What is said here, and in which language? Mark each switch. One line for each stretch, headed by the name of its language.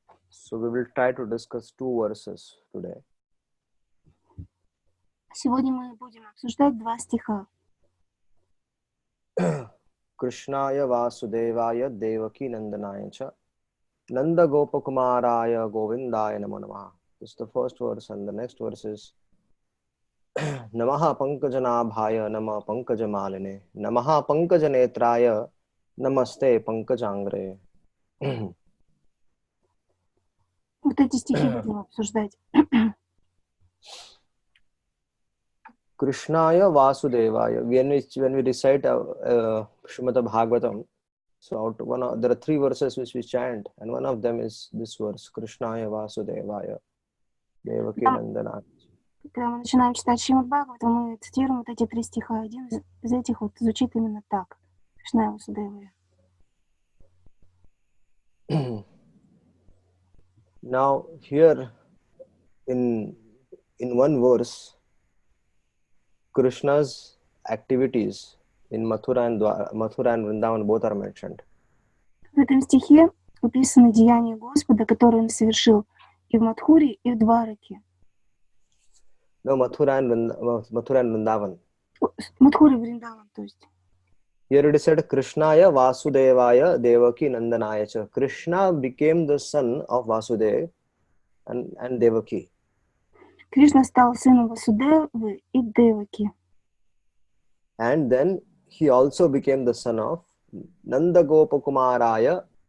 English: So we will try to discuss two verses today.
Russian: Сегодня мы будем обсуждать 2 стиха.
Sanskrit: Krishnaya Vasudevaya Devaki Nandanaya cha Nanda Gopakumaraya Govindaya Namo Namaha.
English: This is the first verse, and the next verse is
Sanskrit: Namaha Pankajanabhaya Nama Pankajamaline Namaha Pankajanetraya Namaste Pankajangre.
Russian: Вот эти стихи будем обсуждать.
Sanskrit: Krishnaya Vasudevaya.
English: When we recite Srimad Bhagavatam, so there are 3 verses which we chant, and one of them is this verse,
Sanskrit: Krishnaya Vasudevaya Devaki Nandana.
Russian: Когда мы начинаем читать Шримад Бхагаватам, мы цитируем вот эти 3 стиха. Один из этих вот звучит именно так.
Sanskrit: Кришна Васудевая.
English: Now here in one verse, Krishna's activities in Mathura and Vrindavan both are mentioned.
Russian: В этом стихе описаны деяния Господа, которые Он совершил и в Мадхуре, и в Двараке.
English: No, Mathura and Vrindavan.
Russian: Мадхура и Вриндаван, то есть.
English: Here it is said,
Sanskrit: Krishnaya Vasudevaya Devaki Nandanaya cha.
English: Krishna became the son of Vasudeva and Devaki.
Russian: Кришна стал сыном Васудевы и Деваки.
English: And then he also became the son of
Sanskrit: Nanda Gopakumaraya.